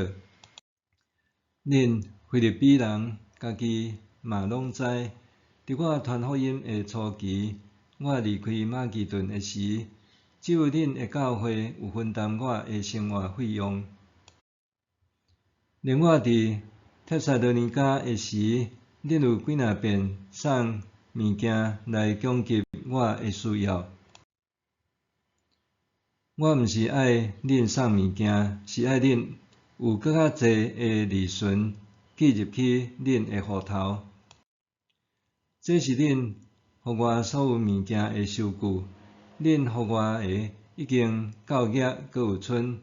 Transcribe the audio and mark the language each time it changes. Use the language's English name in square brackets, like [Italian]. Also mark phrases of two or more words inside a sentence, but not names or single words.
[Min Nan Chinese] 恁腓立比人家己嘛拢知，伫我传福音的初期，我离开马其顿的时，只有恁的教会有分担我的生活费用。连我伫帖撒罗尼迦的时，恁有几若遍送物件来供给我的需要。我毋是爱恁送物件，是爱恁有搁较济的利润寄入去恁的户头。这是恁互我所有物件的收据。恁互我的已经够额，搁有剩。